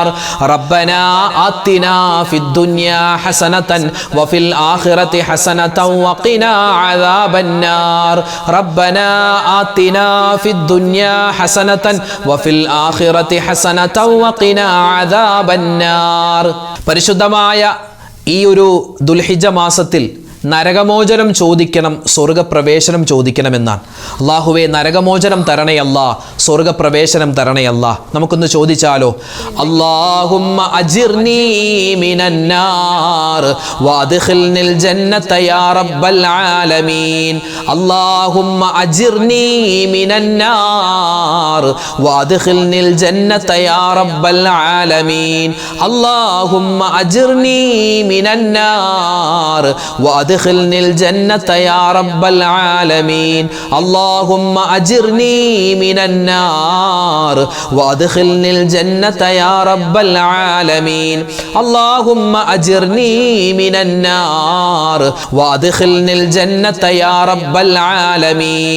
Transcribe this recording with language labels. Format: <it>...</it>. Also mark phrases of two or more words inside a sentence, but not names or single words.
<ar>ربنا آتنا في الدنيا حسنة وفي الآخرة حسنة وقنا عذاب النار. ربنا آتنا في الدنيا حسنة وفي الآخرة حسنة وقنا عذاب النار.</ar> <ml>പരിശുദ്ധമായ ഈ ഒരു ദുൽഹിജ്ജ മാസത്തിൽ നരകമോചനം ചോദിക്കണം, സ്വർഗപ്രവേശനം ചോദിക്കണമെന്നാണ്. അല്ലാഹുവേ, നരകമോചനം തരണയല്ലാ, സ്വർഗപ്രവേശനം തരണയല്ലാ. നമുക്കൊന്ന് ചോദിച്ചാലോ?</ml> <ar>اللهم أجرني من النار وأدخلني الجنة يا رب العالمين. اللهم أجرني من النار وأدخلني الجنة يا رب العالمين. اللهم أجرني من النار وأدخلني الجنة يا رب العالمين. اللهم أجرني من النار وأدخلني الجنة يا رب العالمين. اللهم أجرني من النار وأدخلني الجنة يا رب العالمين.</ar>